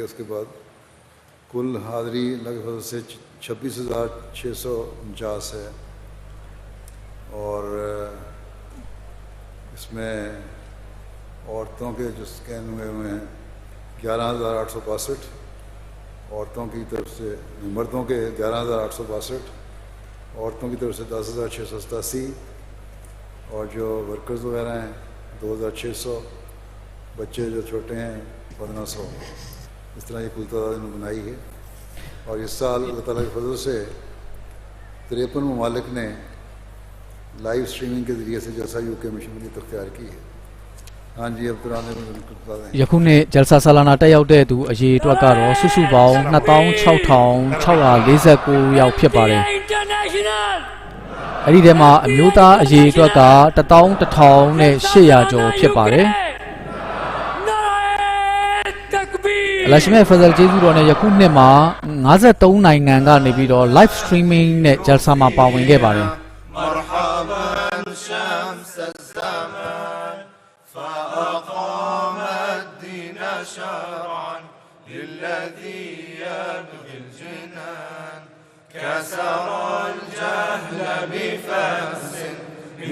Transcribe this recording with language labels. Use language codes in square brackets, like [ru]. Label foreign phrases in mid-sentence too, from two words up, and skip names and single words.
[ur] اس کے بعد کل حاضری اللہ کے فضل سے 26,649 ہے, اور اس میں عورتوں کے جو اسکین ہوئے ہیں 11,862, عورتوں کی طرف سے, مردوں کے 11,862, عورتوں کی طرف سے 10,687, اور جو ورکرز وغیرہ ہیں 2,600, بچے جو چھوٹے ہیں 1,500. اس طرح یہ کل تعداد انہوں نے بنائی ہے. اور اس سال اللہ تعالیٰ کے فضل سے 53 ممالک نے [en] live streaming [ur] کے ذریعے سے جلسہ UK مشن کی اختیار کی ہے. ہاں جی, اب ترانے میں بتا دیں. [my] ယခုနှစ်ဂျယ်ဆာဆာလာနာတက်ရောက်တဲ့သူအရေအတွက်ကတော့စုစုပေါင်း 26,649 ယောက်ဖြစ်ပါတယ်။ အဲ့ဒီထဲမှာအမျိုးသားအရေအတွက်က 11,800 ကျော်ဖြစ်ပါတယ်။ အလရှမဲဖဇယ်ကျေးဇူးတော်နဲ့ယခုနှစ်မှာ 53 နိုင်ငံကနေပြီးတော့ [en] live streaming [my] နဲ့ဂျယ်ဆာမှာပါဝင်ခဲ့ပါတယ်။ [ar] كسر الجهل بفأس من